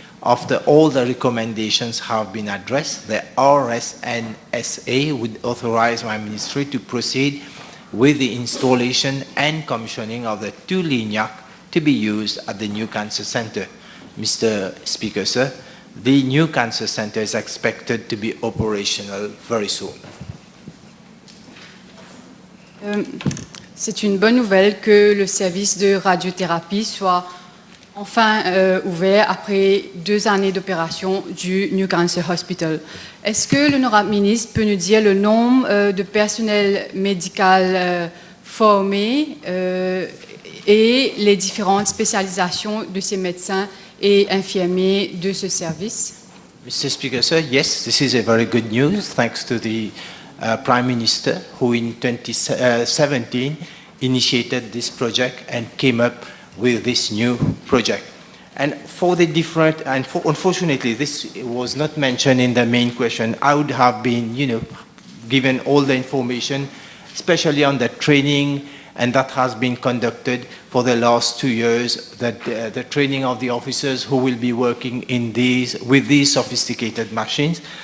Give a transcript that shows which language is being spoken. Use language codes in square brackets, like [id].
[en] After all the recommendations have been addressed, the RSNSA would authorize my ministry to proceed with the installation and commissioning of the 2 LINAC to be used at the New Cancer Center. Mr. Speaker, sir, the New Cancer Center is expected to be operational very soon. [fr] C'est une bonne nouvelle que le service de radiothérapie soit enfin ouvert après 2 années d'opération du New Cancer Hospital. Est-ce que l'honorable ministre peut nous dire le nombre de personnel médical formé et les différentes spécialisations de ces médecins et infirmiers de ce service? [en] Mr. Speaker, sir, yes, this is a very good news, thanks to the Prime Minister, who in 2017 initiated this project and came up with this new project. And for the different, and unfortunately this was not mentioned in the main question, I would have been, given all the information, especially on the training, and that has been conducted for the last 2 years, that the training of the officers who will be working in with these sophisticated machines.